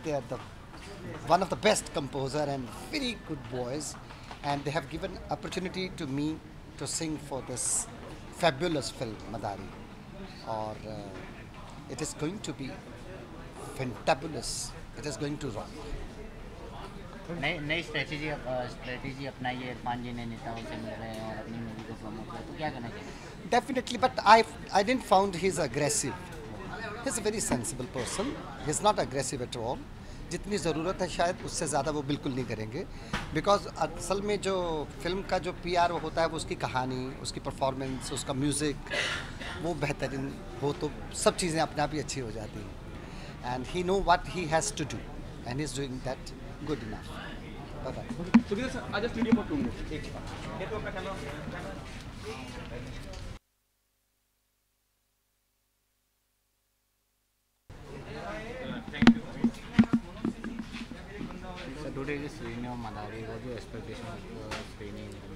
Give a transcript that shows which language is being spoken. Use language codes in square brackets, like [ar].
[en] They are one of the best composer and very good boys, and they have given opportunity to me to sing for this fabulous film Madari, or it is going to be fantabulous. It is going to rock. [hi] नई strategy अपनाई है इरफान जी ने, नेताओं से मिल रहे हैं और अपनी मूवी को प्रमोट कर, तो क्या कहना चाहिए? [en] Definitely, but I didn't found he's aggressive. He's a very sensible person. He's not aggressive at all. [hi] जितनी ज़रूरत है शायद उससे ज़्यादा वो बिल्कुल नहीं करेंगे, बिकॉज असल में जो फिल्म का जो PR वो होता है वो उसकी कहानी, उसकी परफॉर्मेंस, उसका म्यूज़िक वो बेहतरीन हो तो सब चीज़ें अपने आप ही अच्छी हो जाती हैं, [en] And he know what he has to do and he is doing that good enough. Bye bye. So I just need you for 2 minutes. today is screening of Madari. What is your expectation of screening?